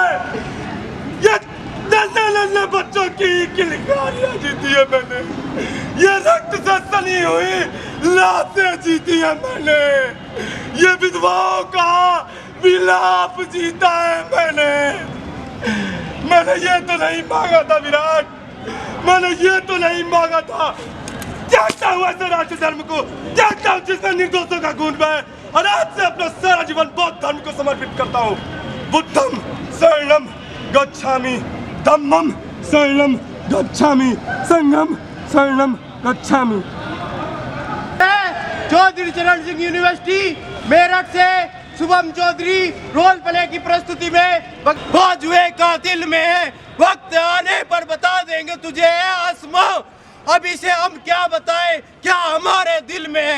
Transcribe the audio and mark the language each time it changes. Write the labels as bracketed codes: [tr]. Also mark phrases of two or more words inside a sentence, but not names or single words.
[hi] ये नन्हे बच्चों की किलकारियां जीती है मैंने, ये रक्त से सनी हुई लाशें जीती है मैंने, ये विधवाओं का विलाप जीता है मैंने ये तो नहीं मांगा था विराट, मैंने ये तो नहीं मांगा था। त्यागता हुआ ऐसे राष्ट्र धर्म को, त्यागता हूँ जिसमें निर्दोषों का खून बहे, और आज से अपना सारा जीवन बौद्ध धर्म को समर्पित करता हूँ। [pi] बुद्धम शरणम गच्छामि, धम्मम शरणम गच्छामि, संघम शरणम गच्छामि। [hi] चौधरी चरण सिंह यूनिवर्सिटी मेरठ से शुभम चौधरी [en] role play [hi] की प्रस्तुति में बाजुए का दिल में है, वक्त आने पर बता देंगे तुझे आसमां, अभी से हम क्या बताएं क्या हमारे दिल में है।